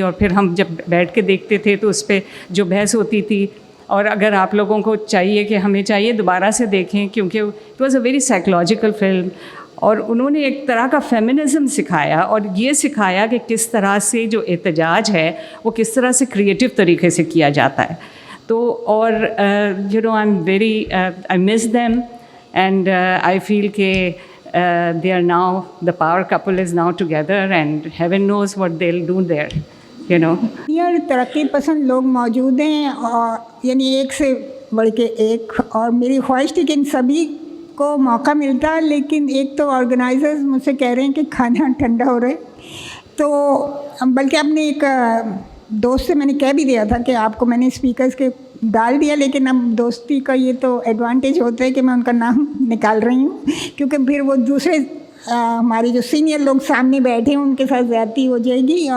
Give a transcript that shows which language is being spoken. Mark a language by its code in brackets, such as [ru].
[hi] और फिर हम जब बैठ के देखते थे तो उस पर जो बहस होती थी, और अगर आप लोगों को चाहिए कि हमें चाहिए दोबारा से देखें, क्योंकि [en] It was a very psychological film. [hi] और उन्होंने एक तरह का फेमिनिज़म सिखाया, और ये सिखाया कि किस तरह से जो एहतजाज है वो किस तरह से क्रिएटिव तरीके से किया जाता है। [en] तो और I am very I miss them and I feel के they are now, the power couple is now together and heaven knows what they'll do there, [hi] यार तरक्की पसंद लोग मौजूद हैं, और यानी एक से बढ़ के एक। और मेरी ख्वाहिश थी कि इन सभी को मौका मिलता, लेकिन एक तो ऑर्गेनाइजर्स मुझसे कह रहे हैं कि खाना ठंडा हो रहा है। तो बल्कि अपने एक दोस्त से मैंने कह भी दिया था कि आपको मैंने स्पीकर्स के डाल दिया, लेकिन अब दोस्ती का ये तो एडवांटेज होता है कि मैं उनका नाम निकाल रही हूँ, क्योंकि फिर वो दूसरे हमारे जो सीनियर लोग सामने बैठे हैं उनके साथ ज़्यादती हो जाएगी।